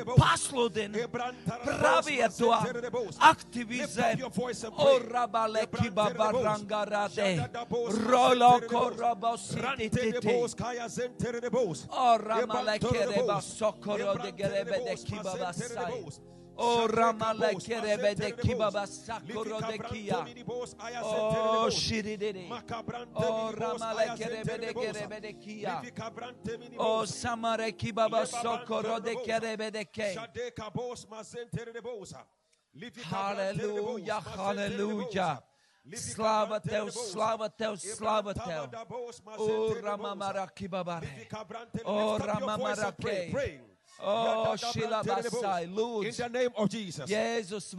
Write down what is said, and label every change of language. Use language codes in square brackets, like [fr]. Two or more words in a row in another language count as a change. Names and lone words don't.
[lv] Pasludin, pravieto, aktivizē. O rabale kiba barangarade. Rolo korobo sitititi. O ramale kereba sokoro de gerebe de kiba basai. O ramale kerebe de kiba basakoro de kia. O shiridiri. O ramale kerebe de gerebe de kia. O samare kibaba sokoro de kerebe de ke. Hallelujah, hallelujah. Slava tev, slava tev, slava tev. O ramamara kibabare. O ramamara ke. O shilabasai. [en] In [lv] Lūdzu, [en] the name of Jesus. [lv] Jēzus vārdā.